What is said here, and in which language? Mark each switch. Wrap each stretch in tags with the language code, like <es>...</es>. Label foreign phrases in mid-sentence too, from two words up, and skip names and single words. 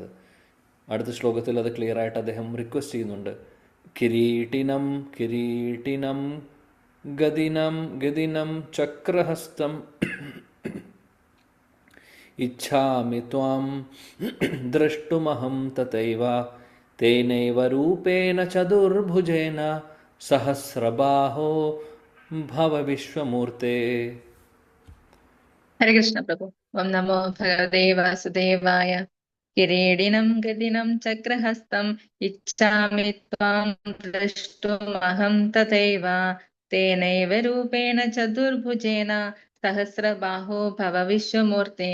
<ml>അടുത്ത ശ്ലോകത്തിൽ അത് ക്ലിയർ ആയിട്ട് അദ്ദേഹം റിക്വസ്റ്റ് ചെയ്യുന്നുണ്ട്.</ml> <sa>കിരീടിനം കിരീടിനം ഗദിനം ചക്രഹസ്തം ഇച്ഛാമി ത്വാം ദ്രഷ്ടുമഹം തഥൈവ तेनैव रूपेण चतुर्भुजेन सहस्रबाहो भव विश्वमूर्ते. ഹരേ കൃഷ്ണ പ്രഭു. ഓം നമോ ഭഗവതേ വാസുദേവായ. കിരീടിനം ഗദിനം ചക്രഹസ്തം ഇച്ഛാമി ത്വാം ദ്രഷ്ടുമഹം തഥൈവ തേനൈവ രൂപേണ ചതുർഭുജേന സഹസ്രബാഹോ ഭവ വിശ്വമൂർത്തെ.</sa>